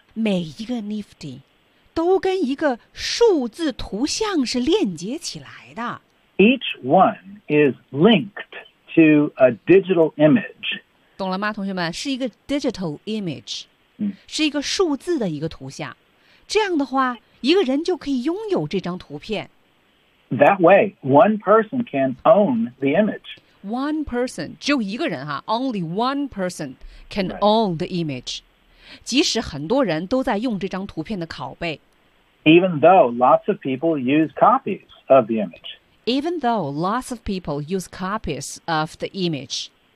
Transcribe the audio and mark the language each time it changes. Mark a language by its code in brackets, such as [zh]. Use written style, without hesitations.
[zh] 每一个 Nifty 都跟一个数字图像是链接起来的。 [en] Each one is linked。To a digital image. [zh] 懂了吗，同学们？是一个 [en] digital image， [zh] 是一个数字的一个图像。这样的话，一个人就可以拥有这张图片。 [en] That way, one person can own the image. One person, [zh] 只有一个人哈 [en] only one person can own the image. [zh] 即使很多人都在用这张图片的拷贝。 [en] Even though lots of people use copies of the image. Even though lots of people use copies of the image.